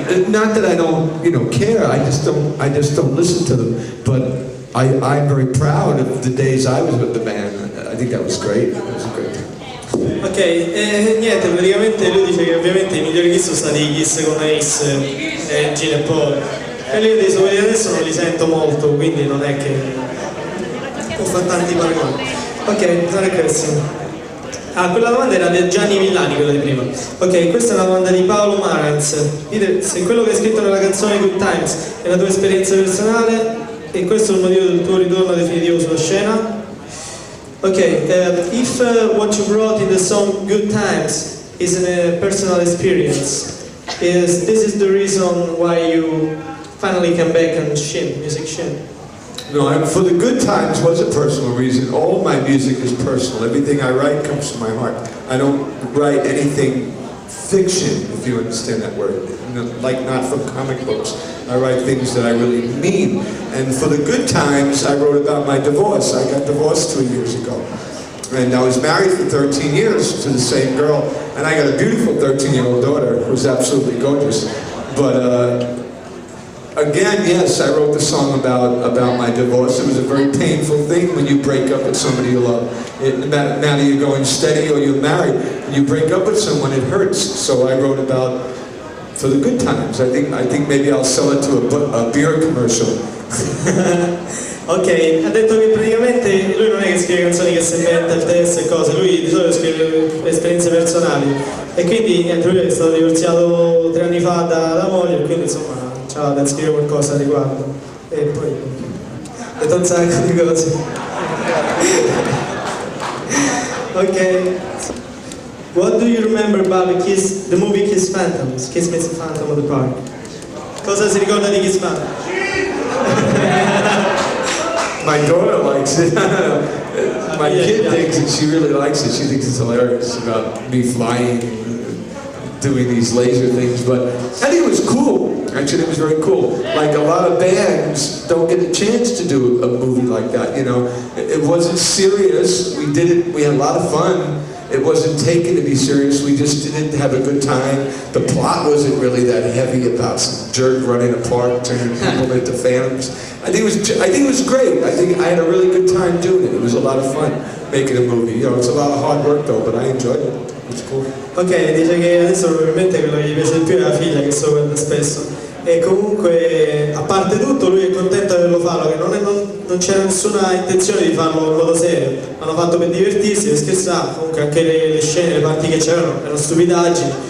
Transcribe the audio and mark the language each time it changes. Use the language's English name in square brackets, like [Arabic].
[English] Not that I don't, care. I just don't listen to them. But I'm very proud of the days I was with the band. I think that was great. It was a great time. [Italian] Ok, niente, praticamente lui dice che ovviamente i migliori KISS sono stati i KISS con Ace e Gene e Paul. E lui dice quelli adesso non li sento molto, quindi non è che può fare tanti paragoni. Ok, non è questo. Quella domanda era di Gianni Villani, quella di prima. Ok, questa è una domanda di Paolo Marantz. Peter, se quello che hai scritto nella canzone Good Times è la tua esperienza personale e questo è il motivo del tuo ritorno definitivo sulla scena? [English] Okay, if what you wrote in the song Good Times is a personal experience, this is the reason why you finally come back and music shin? No, for the Good Times was a personal reason. All my music is personal. Everything I write comes from my heart. I don't write anything fiction, if you understand that word, like not from comic books. I write things that I really mean. And for the Good Times, I wrote about my divorce. I got divorced 2 years ago. And I was married for 13 years to the same girl. And I got a beautiful 13-year-old daughter who's absolutely gorgeous. But again, yes, I wrote the song about my divorce. It was a very painful thing when you break up with somebody you love. No matter you're going steady or you're married, when you break up with someone, it hurts. So I wrote about for the Good Times. I think maybe I'll sell it to a beer commercial. [Italian] Ok, ha detto che praticamente lui non è che scrive canzoni che si inventa il testo e cose, lui di solito scrive esperienze personali e quindi niente, lui è stato divorziato 3 anni fa da moglie e quindi insomma c'ha da scrivere qualcosa a riguardo e poi ha detto un sacco di cose. [English] Okay. What do you remember about the movie Kiss Phantoms? Kiss meets the Phantom of the Park. [Italian] Cosa si ricorda di Kiss Phantom? [English] My daughter likes it. My kid digs it. She really likes it. She thinks it's hilarious about me flying, doing these laser things. But I think it was cool. Actually, it was very cool. Like a lot of bands don't get a chance to do a movie like that. You know, it wasn't serious. We did it. We had a lot of fun. It wasn't taken to be serious. We just didn't have a good time. The plot wasn't really that heavy about some jerk running a park, turning people into phantoms. I think it was great. I think I had a really good time doing it. It was a lot of fun making a movie. You know, it's a lot of hard work though, but I enjoyed it. It was cool. [Italian] Ok, dice che adesso probabilmente quello che gli piace di più è la figlia che so guarda spesso. E comunque, a parte tutto, lui è contento di averlo fatto, che non c'era nessuna intenzione di farlo in modo serio. L'hanno fatto per divertirsi, per scherzare, comunque anche le scene, le parti che c'erano erano stupidaggini.